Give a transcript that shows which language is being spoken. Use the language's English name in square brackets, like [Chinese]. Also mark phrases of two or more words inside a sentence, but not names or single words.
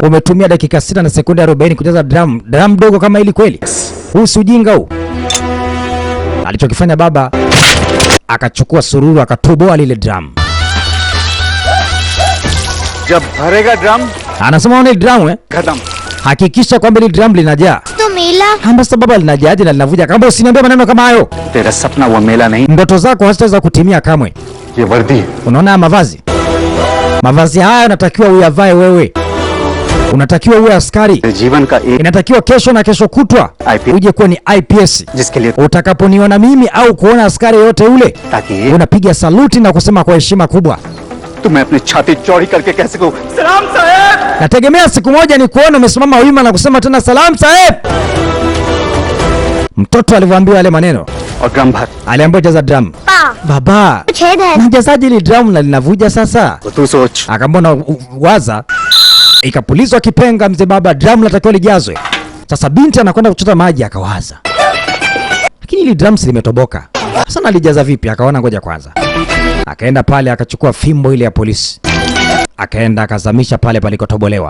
[Swahili] Umetumia dakika 6 na sekunde 40 kujaza drum. Drum dogo kama hili kweli? Huu si ujinga huu. Alichokifanya baba, akachukua sururu akatoboa lile drum. [Hindi] जब भरेगा drum, [Swahili] anasema ona drum khatam. Hakikisha kwamba ile drum linajaa. [Hindi] तो मेला [Swahili] Hamba sababu linajaaje na linavuja? Kama usiniambie maneno kama hayo. [Hindi] तेरा सपना वा मेला नहीं. [Swahili] Ndoto zako hazitaweza kutimia kamwe. [Hindi] ये वर्दी. [Swahili] Unaona mavazi? Mavazi haya unatakiwa uyavae wewe. Unatakiwa uwe askari. [Hindi] जीवन का एक [Swahili] Inatakiwa kesho na kesho kutwa uje kuwa ni IPS. [Hindi] जिसके लिए [Swahili] Utakaponiona mimi au kuona askari yote ule, taki unapiga saluti na kusema kwa heshima kubwa. [Hindi] तू मैं अपनी छाती चौड़ी करके कह सकूं सलाम साहब. [Swahili] Nategemea siku moja ni kuona umesimama wima na kusema tena [Hindi] सलाम साहब. [Swahili] Mtoto alivyoambiwa yale maneno, [Hindi] और ड्रम भर. [Swahili] aliambiwa jaza drum. Baba, [Hindi] छेद है [Swahili] najazaje ile drum na linavuja sasa? [Hindi] तो तू सोच. [Swahili] Akambona waza, ikapulizwa kipenga mzee baba, drum latakiwa lijazwe. Sasa binti anakwenda kuchota maji akawaza, lakini ile drum limetoboka. Sasa nalijaza vipi? Akaona ngoja kwanza. Akaenda pale akachukua fimbo ile ya polisi. Akaenda akazamisha pale palikotobolewa.